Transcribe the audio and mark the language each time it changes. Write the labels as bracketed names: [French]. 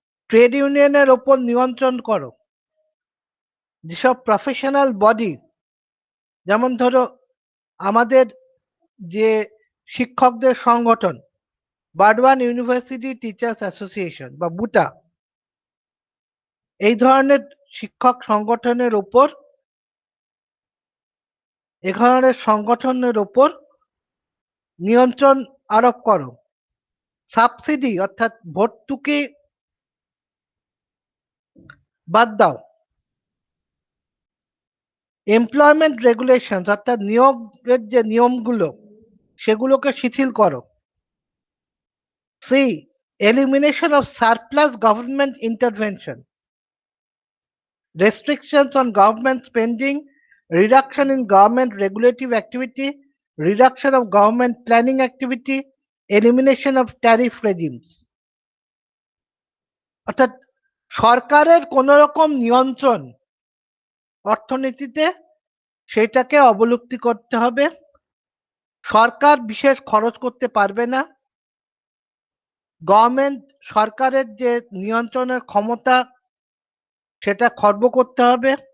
[Bangla] Trade ইউনিয়নের ওপর নিয়ন্ত্রণ করো। যেসব প্রফেশনাল বডি, যেমন ধরো আমাদের যে শিক্ষকদের সংগঠন বারওয়ান ইউনিভার্সিটি টিচার্স অ্যাসোসিয়েশন বা বুটা, এই ধরনের শিক্ষক সংগঠনের ওপর, এ ধরনের সংগঠনের ওপর নিয়ন্ত্রণ আরোপ করো। সাবসিডি অর্থাৎ ভর্তুকি বাদ দাও। এমপ্লয়মেন্ট রেগুলেশনস অর্থাৎ নিয়োগের যে নিয়মগুলো সেগুলোকে শিথিল করো। [English] C elimination of surplus government intervention, restrictions on government spending, reduction in government regulative activity, reduction of government planning activity, elimination of tariff regimes. [Bangla] অর্থাৎ সরকারের কোন রকম নিয়ন্ত্রণ অর্থনীতিতে সেটাকে অবলুপ্তি করতে হবে। সরকার বিশেষ খরচ করতে পারবে না। গভর্নমেন্ট, সরকারের যে নিয়ন্ত্রণের ক্ষমতা সেটা খর্ব করতে হবে।